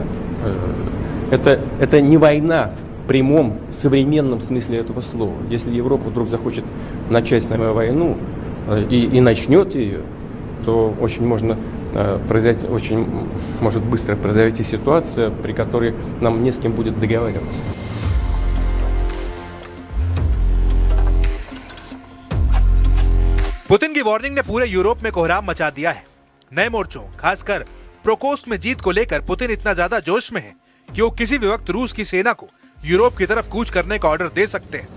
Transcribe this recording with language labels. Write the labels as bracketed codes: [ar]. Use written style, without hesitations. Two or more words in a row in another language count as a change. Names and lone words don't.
[ru] Это не война в прямом современном смысле этого слова. Если Европа вдруг захочет начать с нами войну, и начнет ее, то очень может быстро произойти ситуация, при которой нам не с кем будет договариваться. [hi] पुतिन की वार्निंग ने पूरे यूरोप में कोहराम मचा दिया है। नए मोर्चों, खासकर प्रोकोस्क में जीत को लेकर पुतिन इतना ज्यादा जोश में है कि वो किसी भी वक्त रूस की सेना को यूरोप की तरफ कूच करने का ऑर्डर दे सकते हैं।